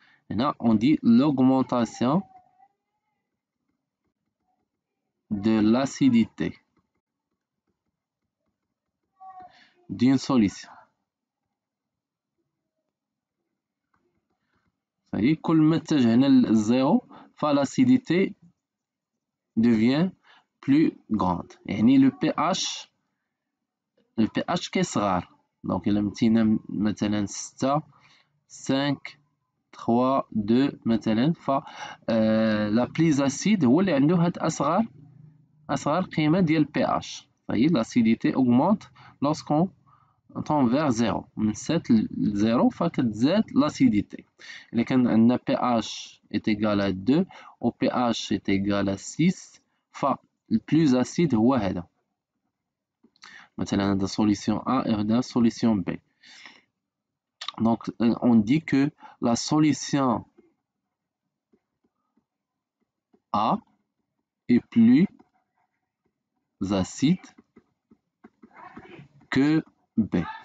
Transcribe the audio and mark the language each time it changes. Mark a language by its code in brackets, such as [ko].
[fr] هنا on dit l'augmentation de l'acidité d'une solution. C'est-à-dire [ar] كل ما اتجهنا للزيرو [fr] فالacidité devient plus grande. [ar] يعني le pH كيصغر. donc إلا متينا مثلا 6 5 3 2 مثلا ف la plus acide هو اللي عنده هاد أصغر قيمة ديال pH. [fr] فهي l'acidité augmente lorsqu'on tend vers 0. [ar] من 7 ل 0 فكتزاد l'acidité. إلا كان عندنا [fr] pH est égal à 2 و pH est égal à 6 ف le plus acide هو هذا. مثلا هذا solution A et هذا solution B. Donc on dit que la solution A est plus acide que B.